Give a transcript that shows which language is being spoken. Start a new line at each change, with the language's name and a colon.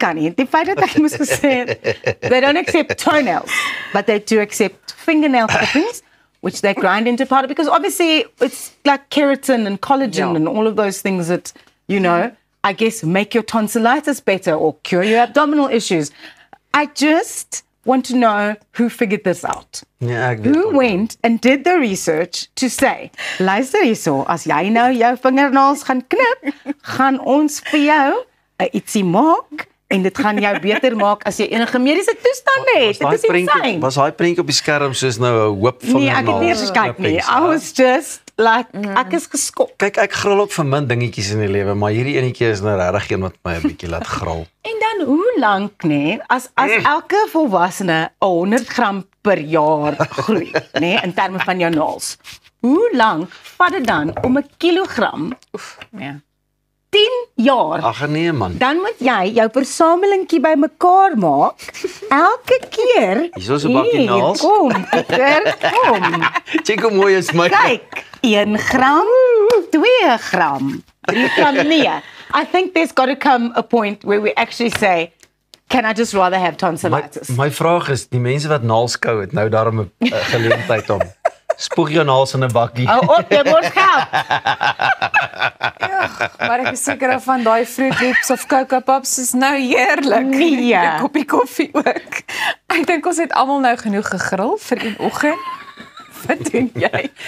Afrikaans: Die feit dat ek moes gesê het,
English: they don't accept toenails, but they do accept fingernail clippings, which they grind into powder, because obviously it's like keratin and collagen and all of those things that, I guess make your tonsillitis better or cure your abdominal issues. I just want to know who figured this out.
Afrikaans: Ja, ek weet.
English: Who went and did the research to say,
Afrikaans: luister hierso, as jy nou jou vingernaels gaan knip, gaan ons vir jou 'n ietsie maak en dit gaan jou beter maak as jy enige mediese toestande het. Dit is insane. Was daai prentjie op die skerm soos nou 'n hoop vingernaels? Nee, ek het nie eens gekyk nie.
English: I was just like,
Afrikaans: ek is geskok. Kyk, ek gril ook vir min dingetjies in die lewe, maar hierdie enetjie is nou regtig een wat my 'n bietjie laat gril. En dan hoe lank, as elke volwassene 100 gram per jaar groei, in terme van jou naels. Hoe lank vat dit dan om 'n kilogram, 10 jaar, Ag nee man. dan moet jy jou versamelingkie bymekaar maak, elke keer. Hier is 'n bakkie Hier, naels. Kom, Pieter, kom. Kyk hoe mooi is my. Kyk, 1 gram, 2 gram, 3 gram, nee.
English: I think there's got to come a point where we actually say, can I just rather have tonsillitis?
Afrikaans: My vraag is, die mense wat naels kou het nou daarom 'n geleentheid om spoeg jou naels in 'n bakkie. Op, jy moet help. Maar ek is seker van daai Fruit Loops of Cocoa Pops is nou heerlik. Nee. 'n koppie koffie ook. Ek dink ons het almal nou genoeg gegril vir een oggend. Wat doen jy?